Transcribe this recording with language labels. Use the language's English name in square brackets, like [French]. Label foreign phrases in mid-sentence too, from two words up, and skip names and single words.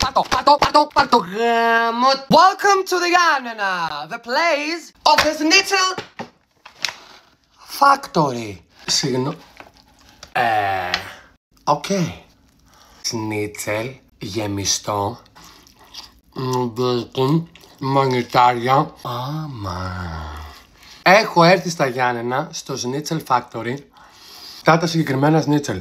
[Greek] Πάρτο γάμο. [English] Welcome to the Γιάννενα, the place of the Schnitzel Factory. [Greek] Οκ. Σνίτσελ, γεμιστό, μπέικον, μανιτάρια. Έχω έρθει στα Γιάννενα, στο Schnitzel Factory, τα συγκεκριμένα σνίτσελ.